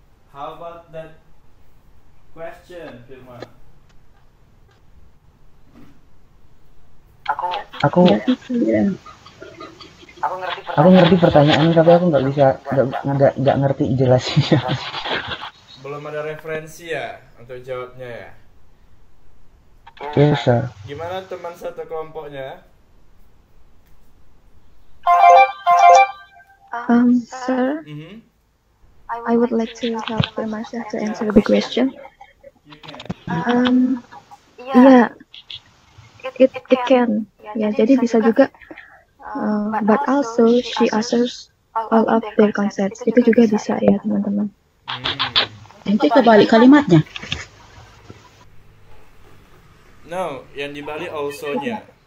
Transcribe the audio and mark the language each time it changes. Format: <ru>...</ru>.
<en>How about that question, Firman?</en> <id>Aku ngerti pertanyaan, tapi aku nggak bisa ngerti jelasnya. Belum ada referensi ya untuk jawabnya ya?</id> <en>Yes, sir.</en> <id>Gimana teman satu kelompoknya?</id> <en>Sir, Mhm. I would like to help Firmasya to answer the question. You can. Yeah, it can.</en> <id>Ya, jadi bisa juga.</id> <en>But also she answers all of their concepts.</en> <id>Itu juga bisa ya, teman-teman. Nanti kebalik kalimatnya. No, yang dibalik also-nya.</id>